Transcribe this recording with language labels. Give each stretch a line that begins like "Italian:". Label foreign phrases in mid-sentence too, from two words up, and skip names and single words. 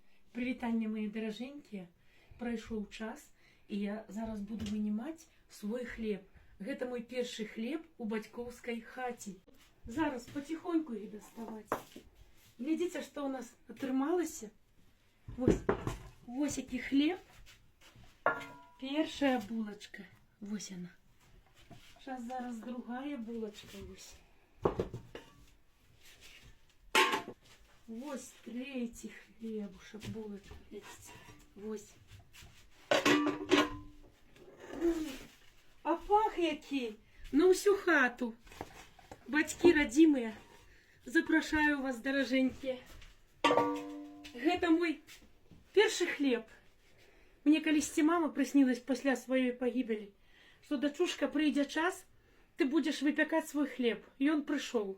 Ukrainian: Привітання, мої дороженькі. Пройшов час, і я зараз буду винімати свой хліб. Гэта мой перший хліб у батьківській хаті. Зараз потихоньку їх доставати. Глядите, що у нас отрималося. Ось який хліб. Першая булочка. Ось она. Зараз другая булочка. Ось третій хлібушек, булочка. Ось. А пах який! На всю хату.
Belarusian: Батьки родимые, запрашаю вас, дороженькі. Гэта мой першы хлеб. Мне калісьці мама прыснілась пасля сваёй пагібелі, што, дачушка, прыйдзе час, ты будзеш выпякаць свой хлеб. І ён прыйшоў.